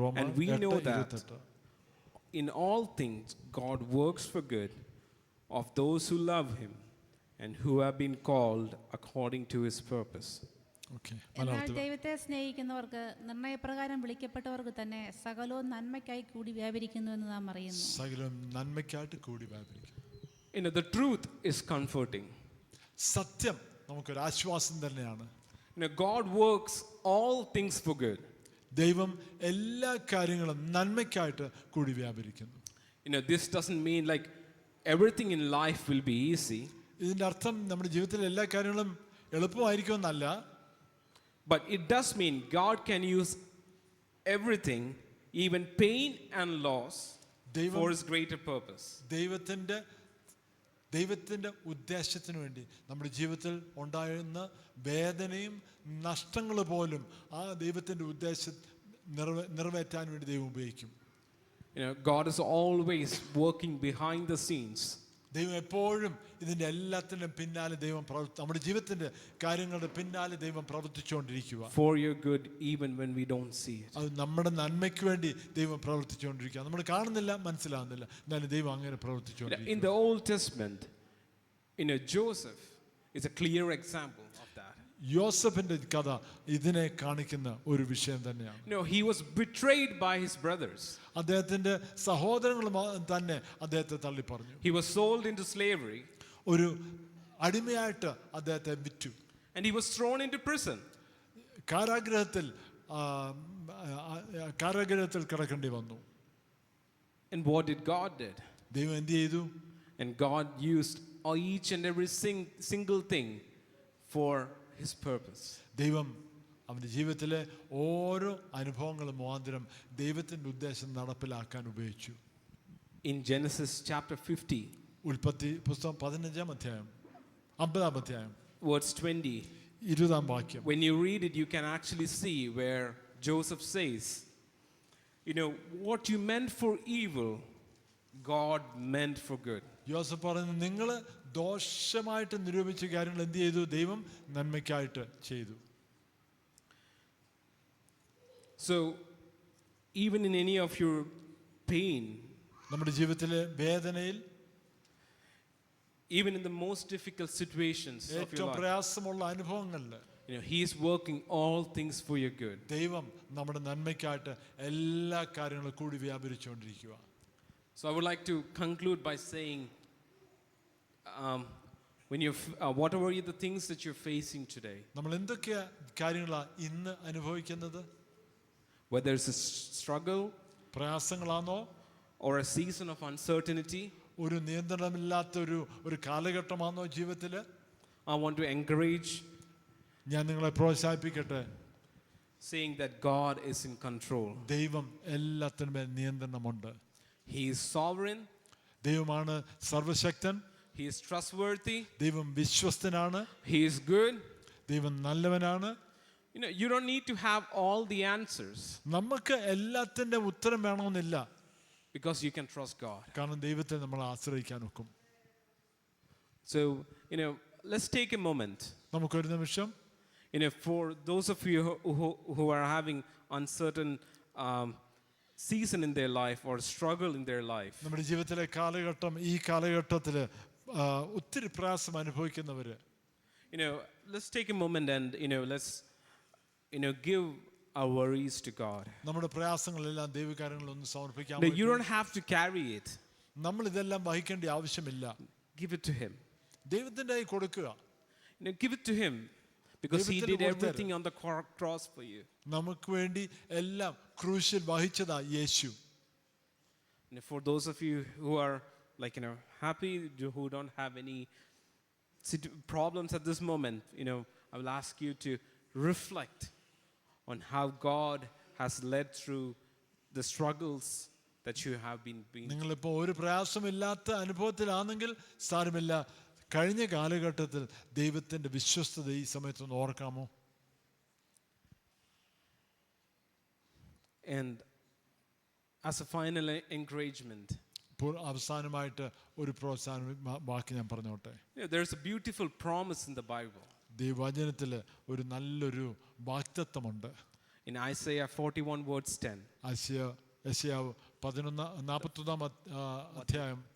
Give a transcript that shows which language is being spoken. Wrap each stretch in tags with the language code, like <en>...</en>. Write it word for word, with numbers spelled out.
<en>And we know that in all things God works for good of those who love Him and who have been called according to His purpose. Okay.</en> <ml>എന്നാൽ ദൈവത്തെ സ്നേഹിക്കുന്നവർക്ക് നിർണയപ്രകാരം വിളിക്കപ്പെട്ടവർക്ക് തന്നെ സകലവും നന്മയ്ക്കായി കൂടി വ്യാപരിക്കുന്നു എന്ന് നാം അറിയുന്നു. സകലവും നന്മയ്ക്കായിട്ട് കൂടി വ്യാപരിക്കുന്നു.</ml> <en>You know, the truth is comforting.</en> <ml>സത്യം നമുക്കൊരു ആശ്വാസം തന്നെയാണ്.</ml> <en>You know, God works all things for good.</en> <ml>ദൈവം എല്ലാ കാര്യങ്ങളും നന്മയ്ക്കായിട്ട് കൂടി വ്യാപരിക്കുന്നു.</ml> <en>You know, this doesn't mean like everything in life will be easy.</en> <ml>ഇതിന്റെ അർത്ഥം നമ്മുടെ ജീവിതത്തിലെ എല്ലാ കാര്യങ്ങളും എളുപ്പമായിരിക്കുമെന്നല്ല,</ml> <en>But it does mean God can use everything, even pain and loss,</en> <ml>ദൈവം</ml> <en>for His greater purpose.</en> <ml>ദൈവത്തിൻ്റെ ദൈവത്തിൻ്റെ ഉദ്ദേശത്തിന് വേണ്ടി നമ്മുടെ ജീവിതത്തിൽ ഉണ്ടായിരുന്ന വേദനയും നഷ്ടങ്ങൾ പോലും ആ ദൈവത്തിൻ്റെ ഉദ്ദേശം നിറവേ നിറവേറ്റാൻ വേണ്ടി ദൈവം ഉപയോഗിക്കും.</ml> <en>You know, God is always working behind the scenes.</en> <ml>ദൈവം എപ്പോഴും ഇതിൻ്റെ എല്ലാത്തിൻ്റെ പിന്നാലെ ദൈവം പ്രവർത്തി നമ്മുടെ ജീവിതത്തിൻ്റെ കാര്യങ്ങളുടെ പിന്നാലെ ദൈവം പ്രവർത്തിച്ചുകൊണ്ടിരിക്കുക.</ml> <en>For your good, even when we don't see it.</en> <ml>അത് നമ്മുടെ നന്മയ്ക്ക് വേണ്ടി ദൈവം പ്രവർത്തിച്ചുകൊണ്ടിരിക്കുക. നമ്മൾ കാണുന്നില്ല, മനസ്സിലാകുന്നില്ല, എന്നാലും ദൈവം അങ്ങനെ</ml> <en>You know,</en> <ml>പ്രവർത്തിച്ചുകൊണ്ടിരിക്കുക.</ml> <en>in the Old Testament, you know, Joseph is a clear example of that.</en> <ml>യോസഫിന്റെ കഥ ഇതിനെ കാണിക്കുന്ന ഒരു വിഷയം തന്നെയാണ്.</ml> <en>You know, he was betrayed by his brothers.</en> <ml>അദ്ദേഹത്തിന്റെ സഹോദരങ്ങൾ മാ- തന്നെ അദ്ദേഹത്തെ തള്ളിപ്പറഞ്ഞു.</ml> <en>He was sold into slavery</en> <ml>ഒരു അടിമയായിട്ട് അദ്ദേഹത്തെ വിറ്റു.</ml> <en>and he was thrown into prison.</en> <ml>കാരാഗ്രഹത്തിൽ ആ, ആ, ആ, കാരാഗ്രഹത്തിൽ കിടക്കേണ്ടി വന്നു.</ml> <en>And what did God did?</en> <ml>ദൈവം എന്ത് ചെയ്തു?</ml> <en>And God used each and every sing- single thing for His purpose.</en> <ml>ദൈവം അവൻ്റെ ജീവിതത്തിലെ ഓരോ അനുഭവങ്ങളും മുഖാന്തരം ദൈവത്തിൻ്റെ ഉദ്ദേശം നടപ്പിലാക്കാൻ ഉപയോഗിച്ചു.</ml> <en>In Genesis chapter fifty,</en> <ml>ഉൽപ്പത്തി പുസ്തകം പതിനഞ്ചാം അധ്യായം അമ്പതാം അധ്യായം</ml> <en>verse twenty,</en> <ml>ഇരുപതാം വാക്യം.</ml> <en>when you read it, you can actually see where Joseph says, you know, what you meant for evil, God meant for good.</en> <ml>യോസഫ് പറഞ്ഞു, നിങ്ങൾ ദോഷമായിട്ട് നിരൂപിച്ച കാര്യങ്ങൾ എന്ത് ചെയ്തു? ദൈവം നന്മയ്ക്കായിട്ട് ചെയ്തു.</ml> <en>So, even in any of your pain,</en> <ml>നമ്മുടെ ജീവിതത്തിലെ വേദനയിൽ,</ml> <en>even in the most difficult situations of your</en> <ml>ഏറ്റവും</ml> <en>life,</en> <ml>പ്രയാസമുള്ള അനുഭവങ്ങളിൽ</ml> <en>you know, He is working all things for your good.</en> <ml>ദൈവം നമ്മുടെ നന്മയ്ക്കായിട്ട് എല്ലാ കാര്യങ്ങളും കൂടി വ്യാപരിച്ചുകൊണ്ടിരിക്കുക.</ml> <en>So I would like to conclude by saying, um, when you f- uh, whatever are the things that you're facing today,</en> <ml>നമ്മൾ എന്തൊക്കെ കാര്യങ്ങളാണ് ഇന്ന് അനുഭവിക്കുന്നത്?</ml> <en>whether it's a s- struggle</en> <ml>പ്രയാസങ്ങളാണോ,</ml> <en>or a season of uncertainty,</en> <ml>ഒരു നിയന്ത്രണമില്ലാത്ത ഒരു ഒരു കാലഘട്ടമാണോ ജീവിതത്തിൽ?</ml> <en>I want to encourage,</en> <ml>ഞാൻ നിങ്ങളെ പ്രോത്സാഹിപ്പിക്കട്ടെ,</ml> <en>saying that God is in control.</en> <ml>ദൈവം എല്ലാത്തിനും മേൽ നിയന്ത്രണമുണ്ട്.</ml> <en>He is sovereign.</en> <ml>ദൈവമാണ് സർവശക്തൻ,</ml> <en>He is trustworthy.</en> <ml>ദൈവം വിശ്വസ്തനാണ്,</ml> <en>He is good.</en> <ml>ദൈവം നല്ലവനാണ്.</ml> <en>You know, you don't need to have all the answers</en> <ml>നമുക്ക് എല്ലാത്തിൻ്റെ ഉത്തരം വേണമെന്നില്ല,</ml> <en>because you can trust God.</en> <ml>കാരണം ദൈവത്തെ നമ്മൾ ആശ്രയിക്കാൻ ഒക്കും.</ml> <en>So, you know, let's take a moment.</en> <ml>നമുക്കൊരു നിമിഷം</ml> <en>You know, for those of you who, who, who are having uncertain um, season in their life or struggle in their life,</en> <ml>നമ്മുടെ ജീവിതത്തിലെ കാലഘട്ടം, ഈ കാലഘട്ടത്തിൽ ഒത്തിരി പ്രയാസം അനുഭവിക്കുന്നവർ,</ml> <en>you know, let's take a moment and, you know, let's, you know, give our worries to God.</en> <ml>നമ്മുടെ പ്രയാസങ്ങളെല്ലാം ദൈവകാര്യങ്ങളൊന്ന് സമർപ്പിക്കാൻ</ml> <en>No, you</en> <ml>പറ്റും.</ml> <en>don't have to carry it.</en> <ml>നമ്മൾ ഇതെല്ലാം വഹിക്കേണ്ട ആവശ്യമില്ല,</ml> <en>Give it to Him.</en> <ml>ദൈവത്തിൻ്റെ കയ്യിൽ കൊടുക്കുക.</ml> <en>You know, give it to Him, because He</en> <ml>ദൈവത്തിന്</ml> <en>did</en> <ml>കൊടുത്തത്.</ml> <en>everything on the cro- cross for you.</en> <ml>നമുക്ക് വേണ്ടി എല്ലാം ക്രൂശിൽ വഹിച്ചതാ യേശു.</ml> <en>You know, for those of you who are, like, you know, happy, you- who don't have any situ- problems at this moment, you know, I will ask you to reflect on how God has led through the struggles that you have been been</en> <ml>നിങ്ങളിപ്പോൾ ഒരു പ്രയാസമില്ലാത്ത അനുഭവത്തിലാണെങ്കിൽ സാരമില്ല, കഴിഞ്ഞ കാലഘട്ടത്തിൽ ദൈവത്തിൻ്റെ വിശ്വസ്തത ഈ സമയത്തൊന്ന് ഓർക്കാമോ?</ml> <en>And as a final e- encouragement,</en> <ml>ഇപ്പോൾ അവസാനമായിട്ട് ഒരു പ്രോത്സാഹനം വാ- വാക്ക് ഞാൻ പറഞ്ഞോട്ടെ.</ml> <en>you know, there's a beautiful promise in the Bible.</en> <ml>ദൈവവചനത്തിൽ ഒരു നല്ലൊരു വാക്തത്വമുണ്ട്.</ml> <en>In Isaiah forty-one, verse ten.</en> <ml>ആശയ യശയാവ് പതിനൊന്നാം നാൽപ്പത്തൊന്നാം അധ്യായം</ml>